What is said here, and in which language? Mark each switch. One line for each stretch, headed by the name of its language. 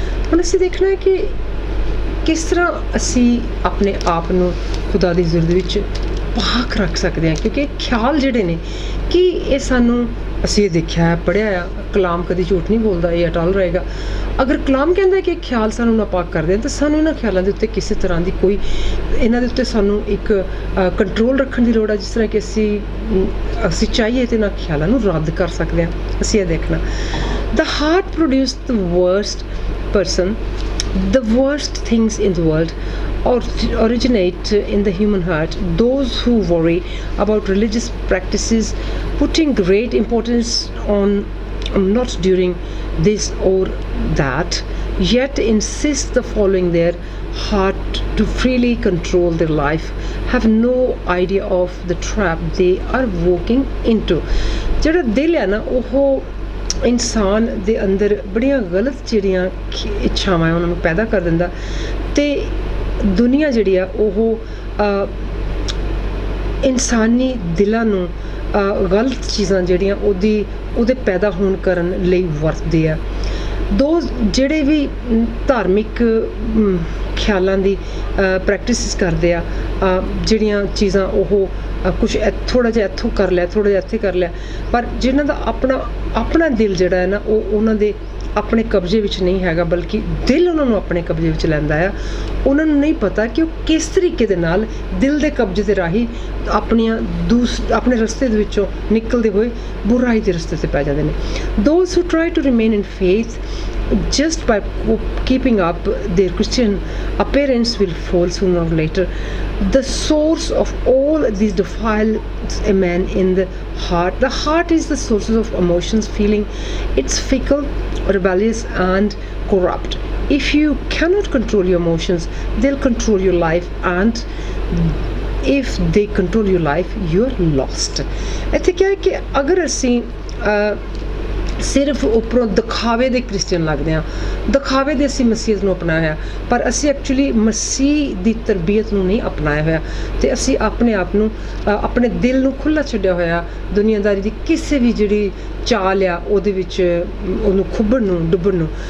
Punjabi: ਹੁਣ ਅਸੀਂ ਦੇਖਣਾ ਹੈ ਕਿ ਕਿਸ ਤਰ੍ਹਾਂ ਅਸੀਂ ਆਪਣੇ ਆਪ ਨੂੰ ਖੁਦਾ ਦੀ ਜ਼ੁਰਦ ਵਿੱਚ ਪਾਕ ਰੱਖ ਸਕਦੇ ਹਾਂ, ਕਿਉਂਕਿ ਖਿਆਲ ਜਿਹੜੇ ਨੇ ਕਿ ਇਹ ਸਾਨੂੰ, ਅਸੀਂ ਇਹ ਦੇਖਿਆ ਹੈ, ਪੜ੍ਹਿਆ ਆ, ਕਲਾਮ ਕਦੀ ਝੂਠ ਨਹੀਂ ਬੋਲਦਾ, ਇਹ ਅਟਲ ਰਹੇਗਾ। ਅਗਰ ਕਲਾਮ ਕਹਿੰਦਾ ਕਿ ਖਿਆਲ ਸਾਨੂੰ ਨਾਪਾਕ ਕਰਦੇ ਹਨ ਤਾਂ ਸਾਨੂੰ ਇਹਨਾਂ ਖਿਆਲਾਂ ਦੇ ਉੱਤੇ ਕਿਸੇ ਤਰ੍ਹਾਂ ਦੀ ਕੋਈ, ਇਹਨਾਂ ਦੇ ਉੱਤੇ ਸਾਨੂੰ ਇੱਕ ਕੰਟਰੋਲ ਰੱਖਣ ਦੀ ਲੋੜ ਹੈ, ਜਿਸ ਤਰ੍ਹਾਂ ਕਿ ਅਸੀਂ ਚਾਹੀਏ ਤੇ ਇਹਨਾਂ ਖਿਆਲਾਂ ਨੂੰ ਰੱਦ ਕਰ ਸਕਦੇ ਹਾਂ। ਅਸੀਂ ਇਹ ਦੇਖਣਾ,
English: The heart produce the worst person, the worst things in the world originate in the human heart. Those who worry about religious practices, putting great importance on not doing this or that, yet insist the following their heart to freely control their life, have no idea of the trap they are walking into.
Punjabi: ਜਿਹੜਾ ਦਿਲ ਹੈ ਨਾ, ਉਹ ਇਨਸਾਨ ਦੇ ਅੰਦਰ ਬੜੀਆਂ ਗਲਤ ਜਿਹੜੀਆਂ ਇੱਛਾਵਾਂ ਉਹਨਾਂ ਨੂੰ ਪੈਦਾ ਕਰ ਦਿੰਦਾ ਅਤੇ ਦੁਨੀਆ ਜਿਹੜੀ ਆ ਉਹ ਇਨਸਾਨੀ ਦਿਲਾਂ ਨੂੰ ਗਲਤ ਚੀਜ਼ਾਂ ਜਿਹੜੀਆਂ ਉਹਦੇ ਪੈਦਾ ਹੋਣ ਕਰਨ ਲਈ ਵਰਤਦੇ ਆ। ਦੋ ਜਿਹੜੇ ਵੀ ਧਾਰਮਿਕ ਖਿਆਲਾਂ ਦੀ ਪ੍ਰੈਕਟਿਸਿਸ ਕਰਦੇ ਆ, ਜਿਹੜੀਆਂ ਚੀਜ਼ਾਂ ਉਹ ਕੁਛ ਥੋੜ੍ਹਾ ਜਿਹਾ ਇੱਥੋਂ ਕਰ ਲਿਆ, ਥੋੜ੍ਹਾ ਜਿਹਾ ਇੱਥੇ ਕਰ ਲਿਆ, ਪਰ ਜਿਹਨਾਂ ਦਾ ਆਪਣਾ ਦਿਲ ਜਿਹੜਾ ਹੈ ਨਾ, ਉਹ ਉਹਨਾਂ ਦੇ ਆਪਣੇ ਕਬਜ਼ੇ ਵਿੱਚ ਨਹੀਂ ਹੈਗਾ, ਬਲਕਿ ਦਿਲ ਉਹਨਾਂ ਨੂੰ ਆਪਣੇ ਕਬਜ਼ੇ ਵਿੱਚ ਲੈਂਦਾ ਆ। ਉਹਨਾਂ ਨੂੰ ਨਹੀਂ ਪਤਾ ਕਿ ਉਹ ਕਿਸ ਤਰੀਕੇ ਦੇ ਨਾਲ ਦਿਲ ਦੇ ਕਬਜ਼ੇ ਦੇ ਰਾਹੀਂ ਆਪਣੇ ਰਸਤੇ ਦੇ ਵਿੱਚੋਂ ਨਿਕਲਦੇ ਹੋਏ ਬੁਰਾਈ ਦੇ ਰਸਤੇ 'ਤੇ ਪੈ ਜਾਂਦੇ ਨੇ।
English: Those who try to remain in faith just by keeping up their Christian appearance will fall sooner or later. The source of all these defiles a man in the heart. The heart is the source of emotions, feeling. It's fickle, rebellious and corrupt. If you cannot control your emotions, they'll control your life, and if they control your life, you're lost.
Punjabi: ਇੱਥੇ ਕਿਹਾ ਹੈ ਕਿ ਅਗਰ ਅਸੀਂ ਸਿਰਫ ਉੱਪਰੋਂ ਦਿਖਾਵੇ ਦੇ ਕ੍ਰਿਸਚੀਅਨ ਲੱਗਦੇ ਹਾਂ, ਦਿਖਾਵੇ ਦੇ ਅਸੀਂ ਮਸੀਹ ਨੂੰ ਅਪਣਾਇਆ, ਪਰ ਅਸੀਂ ਐਕਚੁਅਲੀ ਮਸੀਹ ਦੀ ਤਰਬੀਅਤ ਨੂੰ ਨਹੀਂ ਅਪਣਾਇਆ ਹੋਇਆ ਅਤੇ ਅਸੀਂ ਆਪਣੇ ਆਪ ਨੂੰ, ਆਪਣੇ ਦਿਲ ਨੂੰ ਖੁੱਲ੍ਹਾ ਛੱਡਿਆ ਹੋਇਆ ਦੁਨੀਆਦਾਰੀ ਦੀ ਕਿਸੇ ਵੀ ਜਿਹੜੀ ਚਾਲ ਆ ਉਹਦੇ ਵਿੱਚ ਉਹਨੂੰ ਖੁੱਭਣ ਨੂੰ, ਡੁੱਬਣ ਨੂੰ।